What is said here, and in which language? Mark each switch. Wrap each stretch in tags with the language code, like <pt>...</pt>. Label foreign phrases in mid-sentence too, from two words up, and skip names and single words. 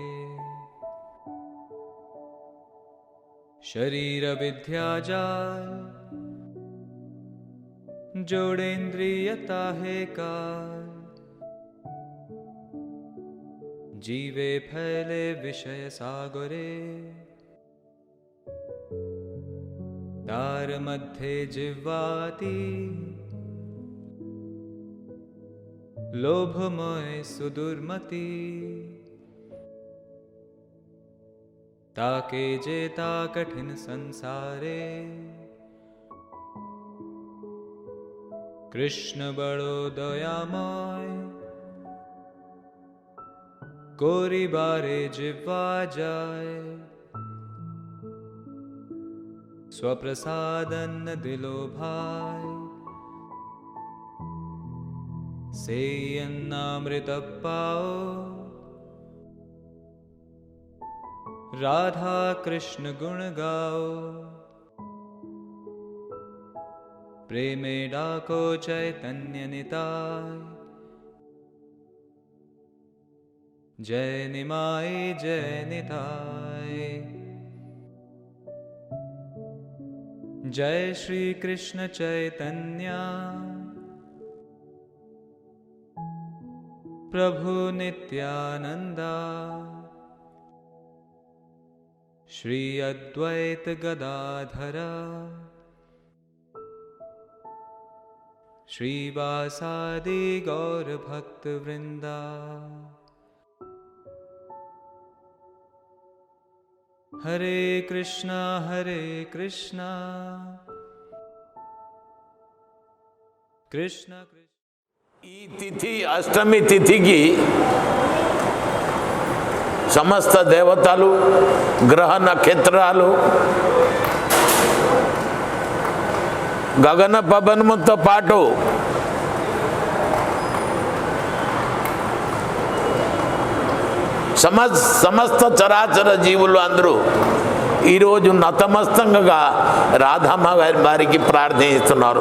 <bn>শরীরবিদ্যা জাল জোড়েন্দ্রিয়তা হৈ কাল জীবে ফেলে বিষয় সাগরে তার মধ্যে জিহ্বাতি লোভময় সুদুর্মতি তাকে জেতা কঠিন সংসারে কৃষ্ণ বড় দয়াময় করি বারে জিহ্বা জায় স্বপ্রসাদান্ন দিলো ভাই সে অন্নামৃত পাও রাধা কৃষ্ণ গুণ গাও প্রেমে ডাকো চৈতন্য নিতাই জয় নিমাই জয় নিতাই জয় শ্রী কৃষ্ণ চৈতন্য প্রভু নিত্যানন্দ শ্রী অদ্বৈত গদাধর শ্রীবাসাদি গৌর ভক্ত বৃন্দ হরে কৃষ্ণ কৃষ্ণ কৃষ্ণ।</bn> <te>ఈ తిథి అష్టమి తిథికి సమస్త దేవతలు గ్రహ నక్షత్రాలు గగన పవనముతో పాటు సమస్త చరాచర జీవులు అందరూ ఈరోజు నతమస్తంగా రాధమ్మ వారికి ప్రార్థిస్తున్నారు.</te>